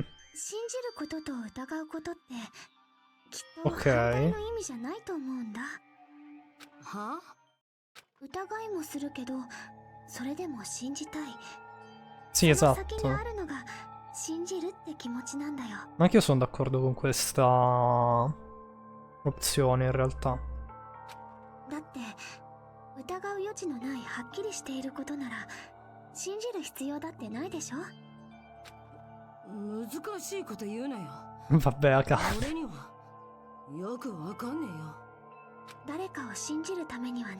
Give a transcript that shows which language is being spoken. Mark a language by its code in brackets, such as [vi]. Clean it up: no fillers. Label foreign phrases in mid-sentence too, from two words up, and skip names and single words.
[ja] 信じることと疑うことってきっと [it] Ok. [ja] 反対の意味じゃないと思うんだ。は？疑いもするけどそれでも信じたい。 [it] Sì, [ja] その先に [it] esatto. [ja] あるのが信じるって気持ちなんだよ。 [it] Ma anch'io sono d'accordo con questa opzione in realtà. [ja] だって疑う余地のないはっきりしていることなら信じる必要だってないでしょ。難しいこと言うなよ。 [it] Vabbè, Akane. [ja] 俺にはよくわかんねえよ。誰かを信じるためにはね、